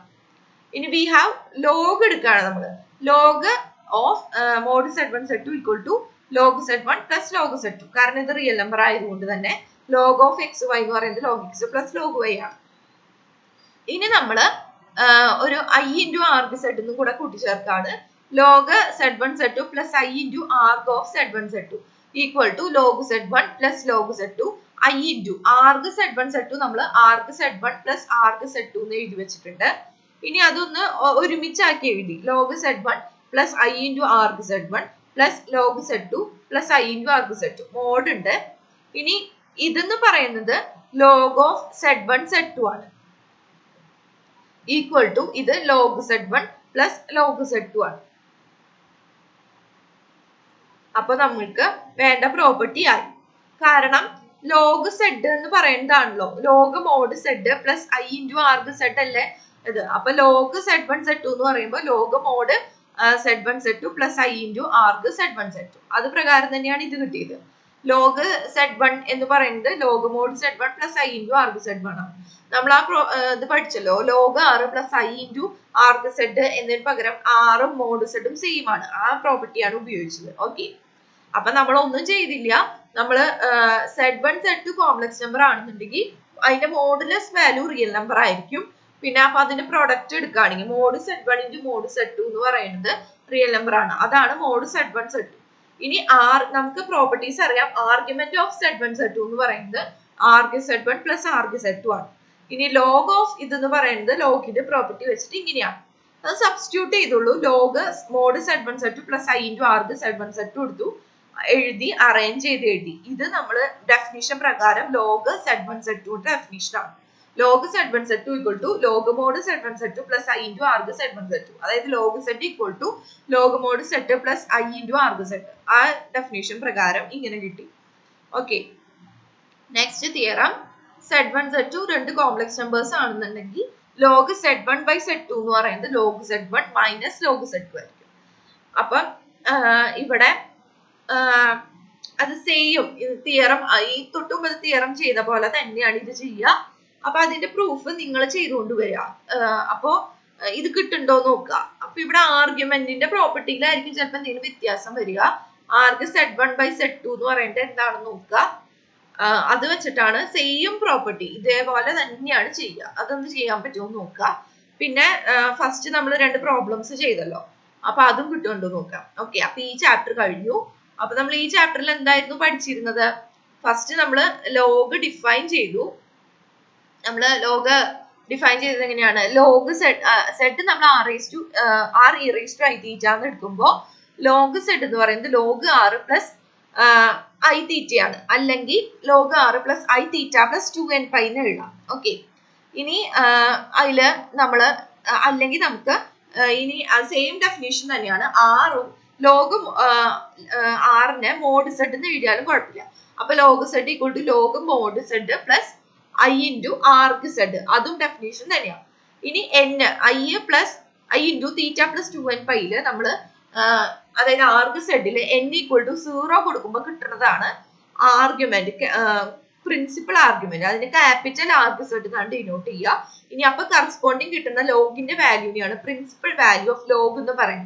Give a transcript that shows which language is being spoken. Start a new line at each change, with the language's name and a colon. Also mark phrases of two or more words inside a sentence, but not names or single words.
Malayalam: ഇനി
English: we have log
Malayalam: എടുക്കുകയാണ് നമ്മൾ.
English: log of mod Z1 Z2 equal to log Z1 plus log Z2,
Malayalam: കാരണം ഇത്
English: real number
Malayalam: ആയതുകൊണ്ട് തന്നെ
English: log of XY
Malayalam: എന്ന് പറയുന്നത്
English: log X plus log Y
Malayalam: ആണ്. ഇനി നമ്മൾ ഒരു
English: I into arg Z
Malayalam: എന്നും കൂടെ കൂട്ടിച്ചേർക്കാണ്.
English: log Z1 Z2 plus I into arg of Z1 Z2 equal to log Z1 plus log Z2. I into arg z1 z2
Malayalam: നമ്മൾ
English: arg z1 plus arg z2
Malayalam: എന്ന് എഴുതി വെച്ചിട്ടുണ്ട്. ഇനി അതൊന്ന് ഒരുമിച്ചാക്കി എഴുതി
English: log z1 plus I into arg z1 plus log z2 plus I into arg z2
Malayalam: മോഡ് ഉണ്ട്. ഇനി ഇതെന്ന് പറയുന്നത്
English: log of z1 z2
Malayalam: ആണ്
English: equal to
Malayalam: ഇത്
English: log z1 plus log z2
Malayalam: ആണ്. അപ്പൊ നമ്മൾക്ക് വേണ്ട പ്രോപ്പർട്ടി ആയി. കാരണം
English: log z
Malayalam: എന്ന് പറയുന്നതാണല്ലോ
English: log mod z plus I into arg z
Malayalam: അല്ലേ ഇത്. അപ്പൊ
English: log z1 z2
Malayalam: എന്ന് പറയുമ്പോൾ
English: log mod z1 z2 plus I into arg z1 z2
Malayalam: അത് പ്രകാരം തന്നെയാണ് ഇത് കിട്ടിയത്.
English: log z1
Malayalam: എന്ന് പറയുന്നത്
English: log mod z1 plus I into arg z1
Malayalam: ആണ്. നമ്മൾ ആ ഇത് പഠിച്ചല്ലോ
English: log r plus I into arg z
Malayalam: എന്നതിന് പകരം r ഉം
English: mod z
Malayalam: ഉം സെയിം ആണ്. ആ പ്രോപ്പർട്ടിയാണ് ഉപയോഗിച്ചത്. ഓക്കെ, അപ്പൊ നമ്മൾ ഒന്നും ചെയ്തില്ല. നമ്മള് z1 z2
English: complex number
Malayalam: ആണെന്നുണ്ടെങ്കിൽ അതിന്റെ
English: modulus value real number
Malayalam: ആയിരിക്കും. പിന്നെ അപ്പൊ അതിന്റെ പ്രൊഡക്റ്റ് എടുക്കുകയാണെങ്കിൽ
English: mod z1 into mod z2
Malayalam: എന്ന് പറയുന്നത്
English: real number
Malayalam: ആണ്. അതാണ്
English: mod z1 z2.
Malayalam: ഇനി നമുക്ക് പ്രോപ്പർട്ടീസ് അറിയാം.
English: argument of z1 z2
Malayalam: എന്ന് പറയുന്നത്
English: arg z1 plus arg z2
Malayalam: ആണ്. ഇനി
English: log of
Malayalam: ഇതെന്ന് പറയുന്നത് ലോഗിന്റെ പ്രോപ്പർട്ടി വെച്ചിട്ട് ഇങ്ങനെയാണ്. അത് സബ്സ്റ്റിറ്റ്യൂട്ട് ചെയ്തുള്ളൂ.
English: log mod z1 z2 plus I into arg z1 z2
Malayalam: എടുത്തു എഴുതി അറേഞ്ച് ചെയ്ത് എഴുതി. ഇത് നമ്മൾ ഡെഫിനിഷൻ പ്രകാരം
English: log z1 z2 definition
Malayalam: ആണ്.
English: log z1 z2 equal to log mod z1 z2 plus I into arg z1 z2. അതായത് log z equal to log mod z plus I into arg z.
Malayalam: ആ ഡെഫിനിഷൻ പ്രകാരം ഇങ്ങനെ കിട്ടി. ഓക്കെ,
English: next theorem.
Malayalam: z1 z2 രണ്ട്
English: complex numbers
Malayalam: ആണെന്നുണ്ടെങ്കിൽ
English: log z1 by z2
Malayalam: എന്ന് പറയുന്നത്
English: log z1 minus log z2
Malayalam: ആയിരിക്കും. അപ്പം ഇവിടെ അത്
English: same theorem
Malayalam: ഈ തൊട്ടുമുമ്പ് തിയറം ചെയ്ത പോലെ തന്നെയാണ് ഇത് ചെയ്യുക. അപ്പൊ അതിന്റെ പ്രൂഫ് നിങ്ങൾ ചെയ്തുകൊണ്ട് വരിക. അപ്പോ ഇത് കിട്ടുന്നുണ്ടോ നോക്കുക. അപ്പൊ ഇവിടെ ആർഗ്യുമെന്റിന്റെ പ്രോപ്പർട്ടിയിലായിരിക്കും ചിലപ്പോൾ എന്തെങ്കിലും വ്യത്യാസം വരിക.
English: arg z1 by z2
Malayalam: എന്ന് പറയുന്നത് എന്താണെന്ന് നോക്കുക. അത് വെച്ചിട്ടാണ്
English: same property
Malayalam: ഇതേപോലെ തന്നെയാണ് ചെയ്യുക. അതൊന്ന് ചെയ്യാൻ പറ്റുമോ നോക്കുക. പിന്നെ ഫസ്റ്റ് നമ്മൾ രണ്ട് പ്രോബ്ലംസ് ചെയ്തല്ലോ, അപ്പൊ അതും കിട്ടുന്നുണ്ടോ നോക്കാം. ഓക്കെ, അപ്പൊ ഈ ചാപ്റ്റർ കഴിഞ്ഞു. അപ്പൊ നമ്മൾ ഈ ചാപ്റ്ററിൽ എന്തായിരുന്നു പഠിച്ചിരുന്നത്? ഫസ്റ്റ് നമ്മൾ
English: log define
Malayalam: ചെയ്തു. നമ്മൾ
English: log define
Malayalam: ചെയ്തത് എങ്ങനെയാണ്?
English: log z
Malayalam: നമ്മൾ
English: r e raised to I theta
Malayalam: എന്ന് എടുക്കുമ്പോൾ
English: log z
Malayalam: എന്ന് പറയുന്നത്
English: log r plus I theta
Malayalam: ആണ്. അല്ലെങ്കിൽ
English: log r plus I theta plus 2n pi
Malayalam: എന്ന് എഴുതാം. ഓക്കെ, ഇനി അതില് നമ്മള് അല്ലെങ്കിൽ നമുക്ക് ഇനി
English: same definition
Malayalam: തന്നെയാണ്. ആറും ലോഗ് ആറിനെ
English: mod z
Malayalam: എന്ന് എഴുതിയാലും കുഴപ്പമില്ല.
English: അപ്പൊ log z equal to log mod z plus I into arg z,
Malayalam: അതും ഡെഫിനേഷൻ തന്നെയാണ്. ഇനി
English: n I plus I into theta plus 2n pi
Malayalam: നമ്മള് അതായത് arg z ല്
English: n equal to 0
Malayalam: കൊടുക്കുമ്പോൾ കിട്ടുന്നതാണ് ആർഗ്യുമെന്റ്,
English: principal argument.
Malayalam: അതിന്
English: capital arg z
Malayalam: എന്നാണ് ഡിനോട്ട് ചെയ്യുക. ഇനി അപ്പൊ കറസ്പോണ്ടിങ് കിട്ടുന്ന ലോഗിന്റെ വാല്യൂനെയാണ്
English: principal value of log
Malayalam: എന്ന് പറയുന്നത്.